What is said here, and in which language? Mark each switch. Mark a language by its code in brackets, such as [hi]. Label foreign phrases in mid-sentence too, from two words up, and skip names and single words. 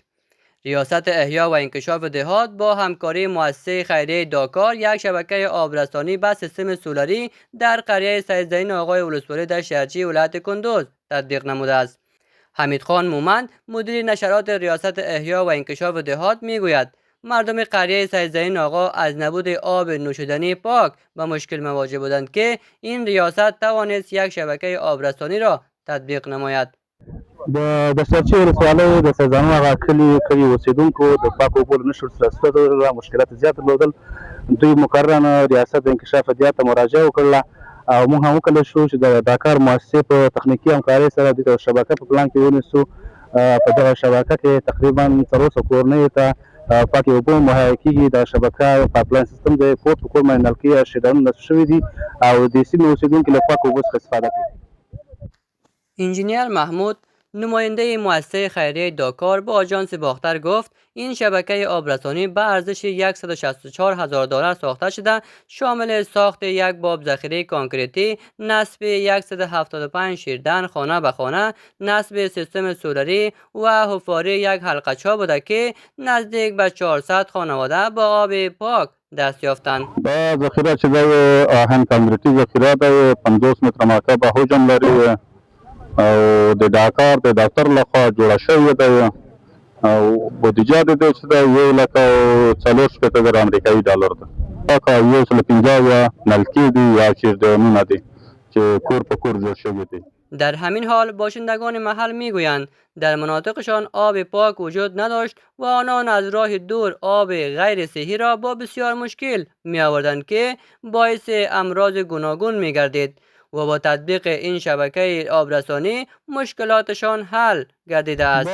[fa] ریاست احیا و انکشاف دهات با همکاری مؤسسه خیریه داکار یک شبکه آبرسانی به سیستم سولری در قریه سید زین آقای ولسوالی دشت یرجی ولایت کندوز تطبیق نموده است. حمید خان مومند مدیر نشرات ریاست احیا و انکشاف دهات میگوید مردم قریه سید زین آقا از نبود آب نوشیدنی پاک به مشکل مواجه بودند که این ریاست توانست یک شبکه آبرسانی را تطبیق نماید. [ps] د دشتچی ولسوالۍ د سیدزانو هغه کلي اوسیدونکو د پاکو اوبو نشو لاسرسي مشکلات زیات درلودل. دوی مقررانه ریاست د انکشاف دهات ته مراجعه وکړله او موږ هم وکړلی شو چې د داکار مؤسسې په تخنیکي همکارۍ سره دوی ته شبکه په پلان کې ونیسو. په دغه شبکه کې تقریبا 300 کورنیو ته پاکې اوبه مهیا کېږي. دا شبکه پایپلاین سیستم دی، کور په کور باندې نلکې شیډانونه نصب شوي دي او د سیمې اوسیدونکي له پاکو اوبو څخه استفاده کوي. [fa] انجینیر محمود نماینده مؤسسه خیریه داکار به آژانس باختر گفت این شبکه آبرسانی به ارزش $164,000 ساخته شده، شامل ساخت یک باب ذخیره کانکریتی، نصب 175 شیردن خانه به خانه، نصب سیستم سولری و حفاری یک حلقه‌چا بوده که نزدیک به 400 خانواده با آب پاک دست یافتند. [ps] دا ذخیره چې دی آهن کانکریټي ذخیره دی، 50 متره مرکب حجم لري او د داکار د دفتر لخوا جوړه شوې ده او بودیجه د دې چې ده 1,40,000 امریکایي ډالر ده. پاکه 150 نلکې دي یا چیردانونه دي چې کور په کور جوړ شوي دي. [fa] در همین حال باشندگان محل میگویند در مناطقشان آب پاک وجود نداشت و آنان از راه دور آب غیر صحی را با بسیار مشکل می آوردند که باعث امراض گوناگون می گردید و با تطبیق این شبکه آبرسانی مشکلاتشان حل گردیده است.